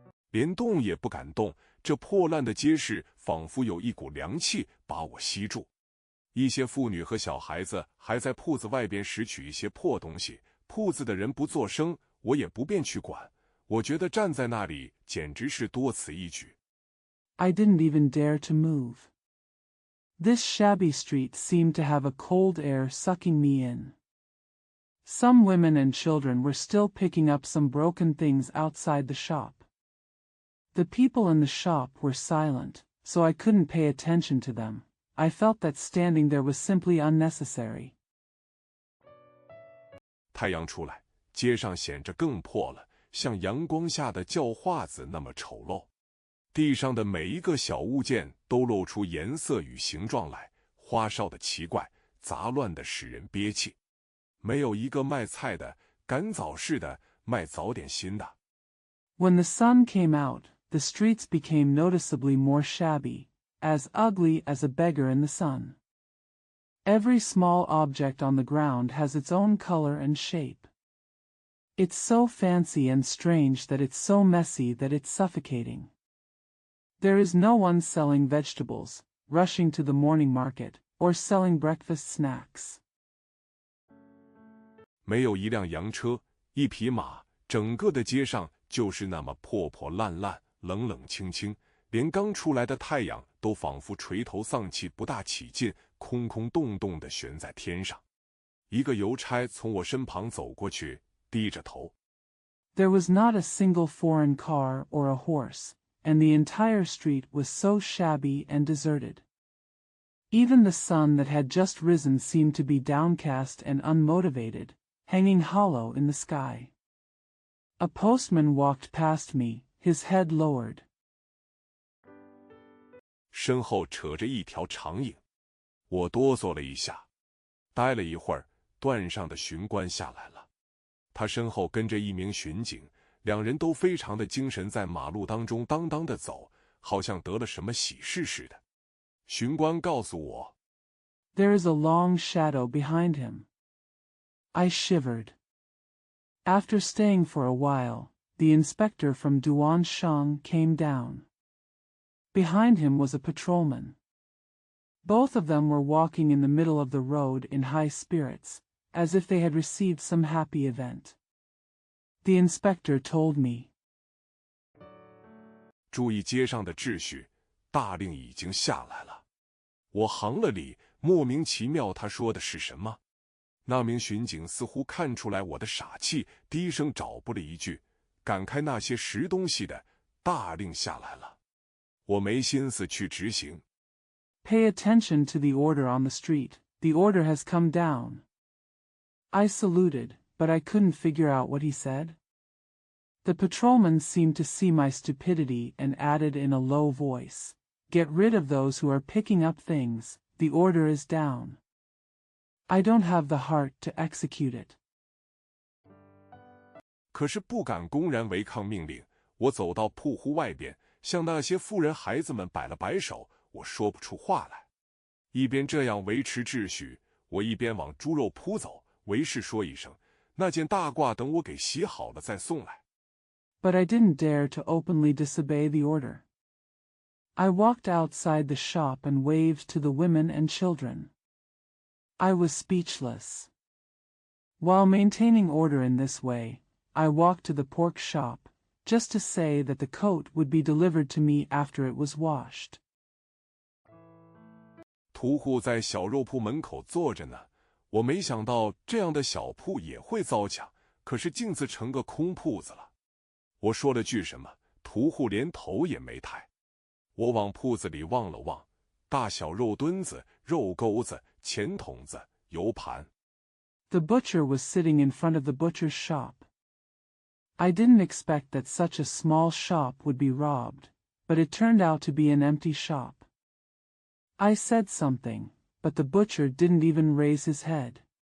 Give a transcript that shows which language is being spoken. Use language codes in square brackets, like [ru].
[zh] 连动也不敢动，这破烂的街市仿佛有一股凉气把我吸住。一些妇女和小孩子还在铺子外边拾取一些破东西，铺子的人不作声，我也不便去管。我觉得站在那里简直是多此一举。 [en] I didn't even dare to move. This shabby street seemed to have a cold air sucking me in. Some women and children were still picking up some broken things outside the shop. The people in the shop were silent, so I couldn't pay attention to them. I felt that standing there was simply unnecessary. [zh] 太阳出来，街上显着更破了，像阳光下的叫化子那么丑陋。地上的每一个小物件都露出颜色与形状来，花哨的奇怪，杂乱的使人憋气。没有一个卖菜的，赶早市的，卖早点心的。 [en] When the sun came out, the streets became noticeably more shabby, as ugly as a beggar in the sun. Every small object on the ground has its own color and shape. It's so fancy and strange that it's so messy that it's suffocating. There is no one selling vegetables, rushing to the morning market, or selling breakfast snacks. [zh] 没有一辆洋车，一匹马，整个的街上就是那么破破烂烂，冷冷清清，连刚出来的太阳都仿佛垂头丧气，不大起劲，空空洞洞地悬在天上。一个邮差从我身旁走过去，低着头。 [en] There was not a single foreign car or a horse, and the entire street was so shabby and deserted. Even the sun that had just risen seemed to be downcast and unmotivated, hanging hollow in the sky. A postman walked past me, his head lowered. [zh] 身后扯着一条长影，我哆嗦了一下。待了一会儿，段上的巡官下来了，他身后跟着一名巡警，两人都非常的精神，在马路当中当当的走，好像得了什么喜事似的。巡官告诉我 [en] There is a long shadow behind him. I shivered. After staying for a while, the inspector from Duanshang came down. Behind him was a patrolman. Both of them were walking in the middle of the road in high spirits, as if they had received some happy event. The inspector told me. [zh] 注意街上的秩序，大令已经下来了。我行了礼，莫名其妙他说的是什么？那名巡警似乎看出来我的傻气，低声找补了一句：“赶开那些拾东西的，大令下来了。” 我没心思去执行。 [en] Pay attention to the order on the street. The order has come down. I saluted, but I couldn't figure out what he said. The patrolman seemed to see my stupidity and added in a low voice, "Get rid of those who are picking up things. The order is down." I don't have the heart to execute it. [zh] 可是不敢公然违抗命令。我走到铺户外边，向那些妇人孩子们摆了摆手，我说不出话来。一边这样维持秩序，我一边往猪肉铺走，为师说一声：“那件大褂等我给洗好了再送来。” [en] But I didn't dare to openly disobey the order. I walked outside the shop and waved to the women and children. I was speechless. While maintaining order in this way, I walked to the pork shop, just to say that the coat would be delivered to me after it was washed. [zh] 屠户在小肉铺门口坐着呢，我没想到这样的小铺也会遭抢，可是竟自成个空铺子了。我说了句什么，屠户连头也没抬。我往铺子里望了望，大小肉墩子、肉钩子、钱筒子、油盘。 [en] The butcher was sitting in front of the butcher's shop. I didn't expect that such a small shop would be robbed, but it turned out to be an empty shop. I said something, but the butcher didn't even raise his head.